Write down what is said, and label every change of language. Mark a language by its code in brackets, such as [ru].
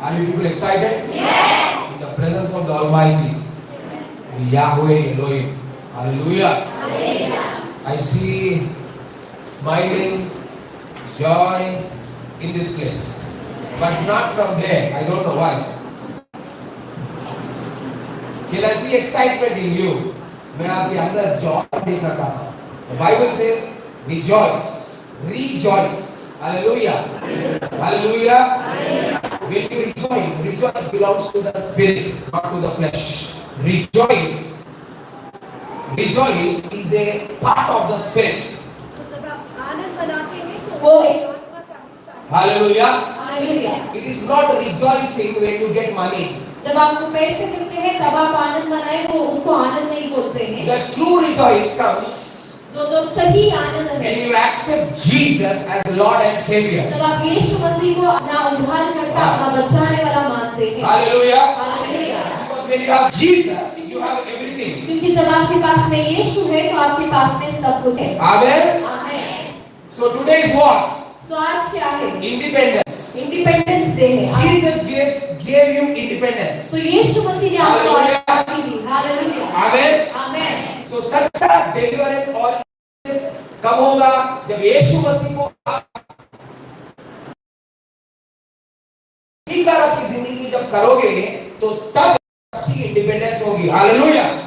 [en] Are you people excited? Yes. In the presence of the Almighty, the Yahweh Elohim. Hallelujah. Hallelujah. I see smiling, joy in this place, but not from there. I don't know why. Can I see excitement in you? [hi] मैं आपके अंदर Joy देखना चाहता हूँ. [en] The Bible says, rejoice, rejoice. Hallelujah. Hallelujah. When you rejoice, rejoice belongs to the spirit, not to the flesh. Rejoice. Rejoice is a part of the spirit. [hi] तो जब आप आनंद मनाते हैं तो वो आत्मा का हिस्सा है. [en] Hallelujah. Hallelujah. It is not rejoicing when you get money. [hi] जब आपको पैसे मिलते हैं तब आप आनंद मनाएं, वो उसको आनंद नहीं [en] joy comes [hi] जो सही आनंद है [en] when you accept Jesus as Lord and Savior. [hi] जब आप यीशु मसीह को अपना उद्धारकर्ता अपना बचाने वाला मानते हैं। [en] Hallelujah. [hi] Hallelujah. [en] Because when you have Jesus, you have everything. [hi] क्योंकि जब आपके पास में यीशु है तो आपके पास में सब कुछ है। [en] Amen. [hi] आमीन। [en] So today is what? [hi] तो आज क्या है? [en] Independence. [hi] इंडिपेंडेंस डे है। [en] Jesus gave you independence. [hi] तो यीशु मसीह ने आपको आज़ादी दी। हालेलुया। [en] Amen. [hi] आमीन। [en] So such a deliverance [hi] और कब होगा जब यीशु मसीह को कर अपनी जिंदगी जब करोगे तो तब अच्छी इंडिपेंडेंस होगी। हालेलुया।